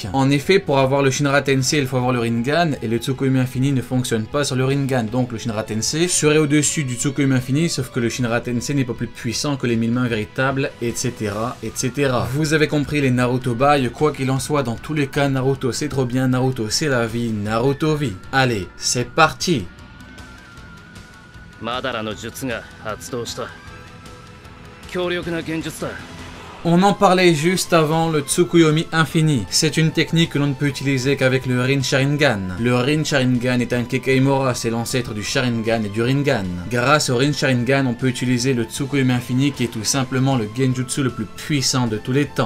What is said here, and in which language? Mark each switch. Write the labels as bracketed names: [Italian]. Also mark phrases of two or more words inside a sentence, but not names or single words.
[French] En effet, pour avoir le Shinra Tensei, il faut avoir le Rinnegan, et le Tsukuyomi infini ne fonctionne pas sur le Rinnegan, donc le Shinra Tensei serait au-dessus du Tsukuyomi infini, sauf que le Shinra Tensei n'est pas plus puissant que les 1000 mains véritables, etc., etc. Vous avez compris les Naruto Bai, quoi qu'il en soit, dans tous les cas, Naruto c'est trop bien, Naruto c'est la vie, Naruto vie. Allez, c'est parti! [Japanese] マダラの術が発動した. 強力な幻術だ. [French] On en parlait juste avant le Tsukuyomi infini. C'est une technique que l'on ne peut utiliser qu'avec le Rin Sharingan. Le Rin Sharingan est un Kekeimora, c'est l'ancêtre du Sharingan et du Rinnegan. Grâce au Rin Sharingan, on peut utiliser le Tsukuyomi infini qui est tout simplement le genjutsu le plus puissant de tous les temps.